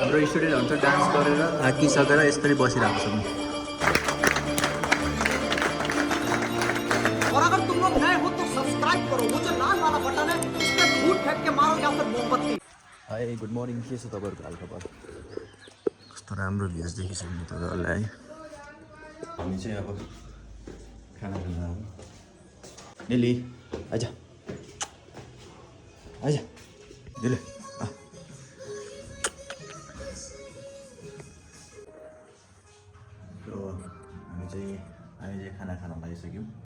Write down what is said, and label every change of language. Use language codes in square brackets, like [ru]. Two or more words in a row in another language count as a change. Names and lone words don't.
[ne] हाम्रो स्टुडेन्टहरू चाहिँ डान्स गरेर थाकिसकेर यसरी बसिरहेको छौँ। [hi] और अगर तुम लोग नए हो तो सब्सक्राइब करो, वो जो लाल वाला बटन है उस पर फूट फेंक के मारो या फिर मोमबत्ती। [en] Hi good morning, [ne] के छ तपाईँहरूको हालखबर? कस्तो राम्रो भ्युज देखिसक्नु तपाईँहरूलाई है। हामी चाहिँ अब खाना खान आयो। नेली आइज आइज दिले हामी चाहिँ खाना खान लागिसक्यौँ।